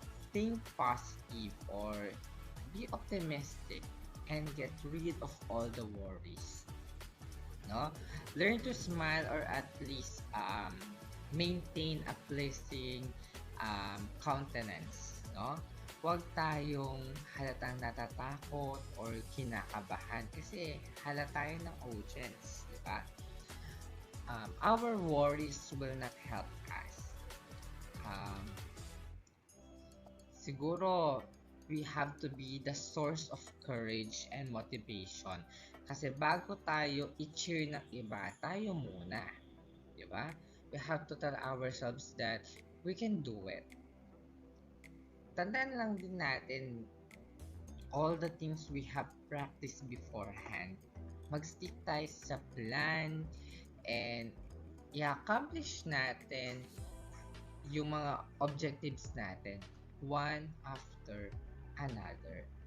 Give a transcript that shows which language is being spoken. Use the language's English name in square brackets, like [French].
[English] Think positive or be optimistic and get rid of all the worries. No? Learn to smile or at least maintain a pleasing countenance, no? [Filipino] Huwag tayong halatang natatakot or kinakabahan kasi halata tayo ng audience, di ba? [English] Our worries will not help us. [Filipino] Siguro, [English] we have to be the source of courage and motivation. [Filipino] Kasi bago tayo i-cheer ng iba, tayo muna. Di ba? [English] We have to tell ourselves that we can do it. [Filipino] Tandaan lang din natin [English] all the things we have practiced beforehand. [Filipino] Mag-stick tayo sa plan and i-accomplish natin yung mga objectives natin [English] one after another.